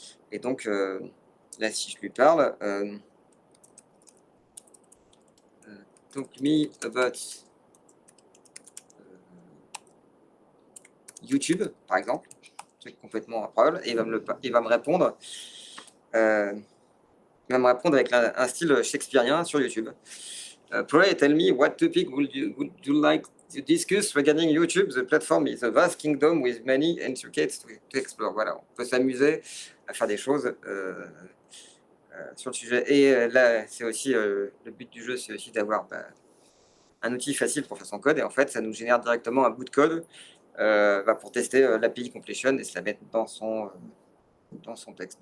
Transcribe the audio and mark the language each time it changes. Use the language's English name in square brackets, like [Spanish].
[French] Et donc là, si je lui parle, [English] talk me about YouTube, [French] par exemple, truc complètement improbable, et il va me répondre. Il va me répondre avec un style shakespearien sur YouTube. [English] Pray, tell me what topic would you like to discuss regarding YouTube? The platform is a vast kingdom with many intricates to explore. [French] Voilà, on peut s'amuser à faire des choses sur le sujet. Et là, c'est aussi le but du jeu, c'est aussi d'avoir un outil facile pour faire son code. Et en fait, ça nous génère directement un bout de code pour tester l'API completion et se la mettre dans son texte.